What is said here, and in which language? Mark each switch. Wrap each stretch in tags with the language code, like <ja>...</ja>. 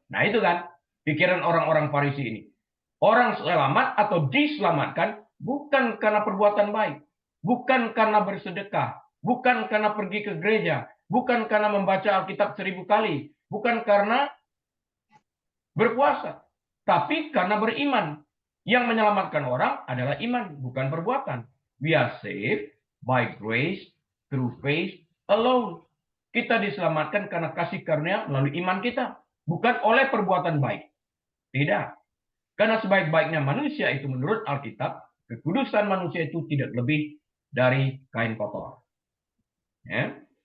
<id>Nah itu kan pikiran orang-orang Farisi ini. Orang selamat atau diselamatkan bukan karena perbuatan baik, bukan karena bersedekah, bukan karena pergi ke gereja, bukan karena membaca Alkitab 1000 kali, bukan karena berpuasa, tapi karena beriman. Yang menyelamatkan orang adalah iman, bukan perbuatan.</id> <en>We are saved by grace through faith alone.</en> <id>Kita diselamatkan karena kasih karunia melalui iman kita, bukan oleh perbuatan baik. Tidak. Karena sebaik-baiknya manusia itu menurut Alkitab kekudusan manusia itu tidak lebih dari kain kotor. Ya.</id>